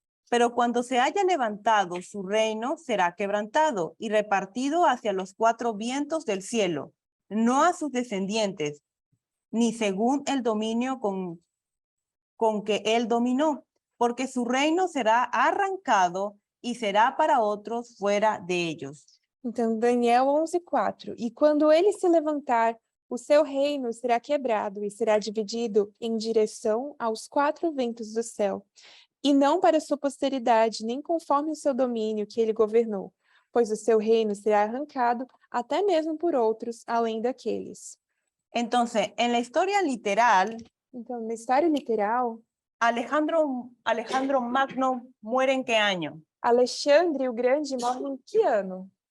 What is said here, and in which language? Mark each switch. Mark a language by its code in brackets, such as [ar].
[es] pero cuando se haya levantado, su reino será quebrantado y repartido hacia los cuatro vientos del cielo, no a sus descendientes, ni según el dominio con que él dominó, porque su reino será arrancado y será para otros fuera de ellos. [pt] Então, Daniel 11:4. E quando ele se levantar, o seu reino será quebrado e será dividido em direção aos quatro ventos do céu, e não para sua posteridade, nem conforme o seu domínio que ele governou, pois o seu reino será arrancado até mesmo por outros, além daqueles. [es] Entonces, en la historia literal, [pt] Então, na história literal, [es] Alejandro Magno muere ¿en qué año? [pt] Alexandre o Grande morre em que ano?